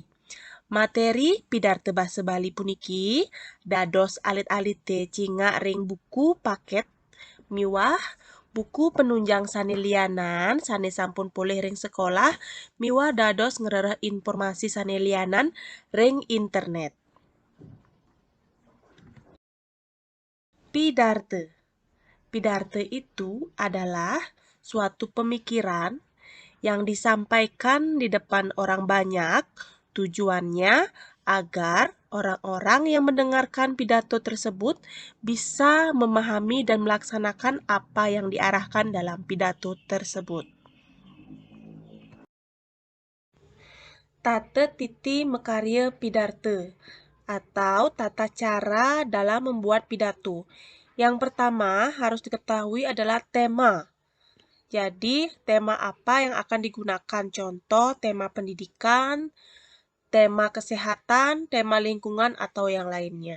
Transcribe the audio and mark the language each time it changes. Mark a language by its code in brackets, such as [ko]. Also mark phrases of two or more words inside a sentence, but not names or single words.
[ban] Materi Pidarte Basa Bali puniki dados alit-alite cinga ring buku paket miwah buku penunjang sane lianan sane sampun pulih ring sekolah miwah dados ngerereh informasi sane lianan ring internet. Pidarte. [id] Pidarte itu adalah suatu pemikiran yang disampaikan di depan orang banyak, tujuannya agar orang-orang yang mendengarkan pidato tersebut bisa memahami dan melaksanakan apa yang diarahkan dalam pidato tersebut. [ban] Tata titi mekarya pidarte [id] atau tata cara dalam membuat pidato. Yang pertama harus diketahui adalah tema. Jadi, tema apa yang akan digunakan? Contoh, tema pendidikan, tema kesehatan, tema lingkungan, atau yang lainnya.